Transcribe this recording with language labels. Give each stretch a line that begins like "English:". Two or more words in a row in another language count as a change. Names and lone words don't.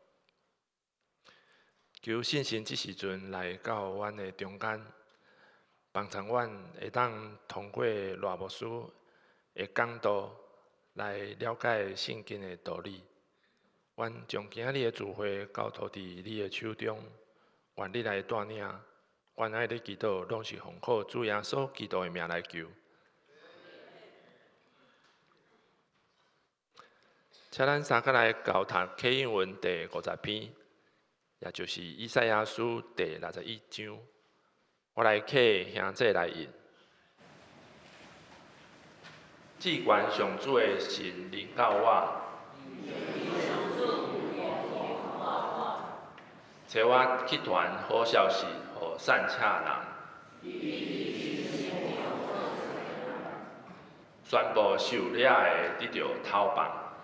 Min Nan Chinese: 求信心即时阵来到阮的中间，帮助阮会当通过赖牧师的讲道来了解圣经的道理。阮将今日的聚会交托伫你的手中，愿你来带领。阮爱你祈祷，拢是奉靠主耶稣基督的名来求。请咱三个来交读启应文第50篇，也就是以赛亚书第61章。我来客兄弟来引。至关上主的神临到我，找我去传好消息，予散车人，宣布受掠的得到头放。